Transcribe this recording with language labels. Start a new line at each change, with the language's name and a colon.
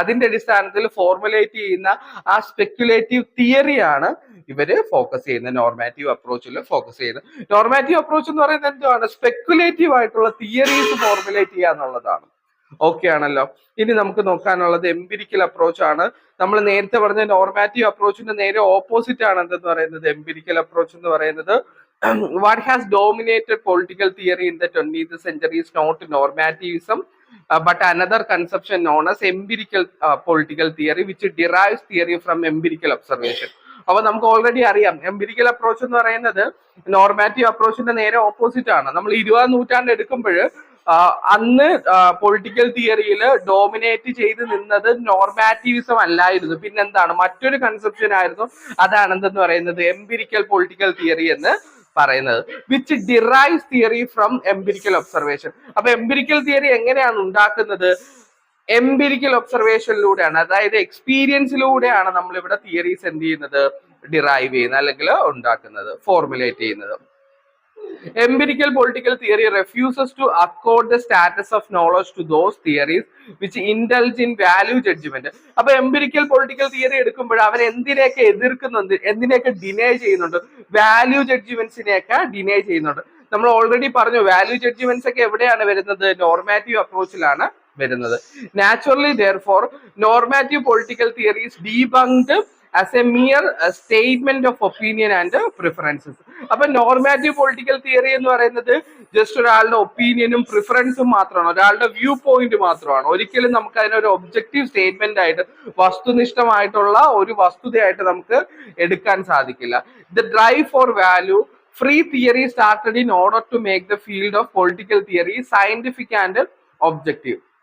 Malayalam: അതിന്റെ അടിസ്ഥാനത്തിൽ ഫോർമുലേറ്റ് ചെയ്യുന്ന ആ സ്പെക്യുലേറ്റീവ് തിയറിയാണ് ഇവര് ഫോക്കസ് ചെയ്യുന്നത്, നോർമാറ്റീവ് അപ്രോച്ചിൽ ഫോക്കസ് ചെയ്യുന്നത്. നോർമാറ്റീവ് അപ്രോച്ച് എന്ന് പറയുന്നത് എന്താണ്? സ്പെക്യുലേറ്റീവ് ആയിട്ടുള്ള തിയറീസ് ഫോർമുലേറ്റ് ചെയ്യുക എന്നുള്ളതാണ്. ഓക്കെ ആണല്ലോ. ഇനി നമുക്ക് നോക്കാനുള്ളത് എംപിരിക്കൽ അപ്രോച്ച് ആണ്. നമ്മൾ നേരത്തെ പറഞ്ഞ നോർമാറ്റീവ് അപ്രോച്ചിന്റെ നേരെ ഓപ്പോസിറ്റ് ആണ് എന്തെന്ന് പറയുന്നത്, എംപിരിക്കൽ അപ്രോച്ച് എന്ന് പറയുന്നത്.
English: What has dominated political theory in the 20th century is not normativism, but another conception known as empirical political theory, which derives theory from empirical observation.
Malayalam: അപ്പൊ നമുക്ക് ഓൾറെഡി അറിയാം empirical approach എന്ന് പറയുന്നത് normative അപ്രോച്ചിന്റെ നേരെ opposite ആണ്. നമ്മൾ 20ാം നൂറ്റാണ്ട് എടുക്കുമ്പോൾ അന്ന് പൊളിറ്റിക്കൽ തിയറിയിൽ ഡോമിനേറ്റ് ചെയ്ത് നിന്നത് നോർമാറ്റീവിസം അല്ലായിരുന്നു, പിന്നെന്താണ്, മറ്റൊരു കൺസെപ്ഷൻ ആയിരുന്നു. അതാണ് എന്തെന്ന് പറയുന്നത്, എംപിരിക്കൽ പൊളിറ്റിക്കൽ തിയറി എന്ന് പറയുന്നത്,
English: Which derives theory from empirical observation.
Malayalam: അപ്പൊ എംപിരിക്കൽ തിയറി എങ്ങനെയാണ് ഉണ്ടാക്കുന്നത്? എംപിരിക്കൽ ഒബ്സർവേഷനിലൂടെയാണ്, അതായത് എക്സ്പീരിയൻസിലൂടെയാണ് നമ്മൾ ഇവിടെ തിയറീസ് എന്ത് ചെയ്യുന്നത്, ഡിറൈവ് ചെയ്യുന്നത് അല്ലെങ്കിൽ ഉണ്ടാക്കുന്നത്, ഫോർമുലേറ്റ് ചെയ്യുന്നത്.
English: Empirical political theory refuses to accord the status of knowledge to those theories which indulge in value judgment.
Malayalam: അപ്പൊ എംപിരിക്കൽ പൊളിറ്റിക്കൽ തിയറി എടുക്കുമ്പോൾ അവൻ എന്തിനെയൊക്കെ എതിർക്കുന്നുണ്ട്, എന്തിനെയൊക്കെ ഡിനേ ചെയ്യുന്നുണ്ട്? വാല്യൂ ജഡ്ജ്മെന്റ്സിനെയൊക്കെ ഡിനേ ചെയ്യുന്നുണ്ട്. നമ്മൾ ഓൾറെഡി പറഞ്ഞു വാല്യൂ ജഡ്ജ്മെന്റ്സ് ഒക്കെ എവിടെയാണ് വരുന്നത്? നോർമാറ്റീവ് അപ്രോച്ചിലാണ് വരുന്നത്.
English: Naturally therefore normative political theory is debunked as a mere statement of opinion and preferences.
Malayalam: അപ്പൊ നോർമാറ്റീവ് പൊളിറ്റിക്കൽ തിയറി എന്ന് പറയുന്നത് ജസ്റ്റ് ഒരാളുടെ ഒപ്പീനിയനും പ്രിഫറൻസും മാത്രമാണ്, ഒരാളുടെ വ്യൂ പോയിന്റ് മാത്രമാണ്. ഒരിക്കലും നമുക്ക് അതിനൊരു ഒബ്ജക്റ്റീവ് സ്റ്റേറ്റ്മെന്റ് ആയിട്ട്, വസ്തുനിഷ്ഠമായിട്ടുള്ള ഒരു വസ്തുതയായിട്ട് നമുക്ക് എടുക്കാൻ സാധിക്കില്ല.
English: The drive for value free theory started in order to make the field of political theory scientific and objective.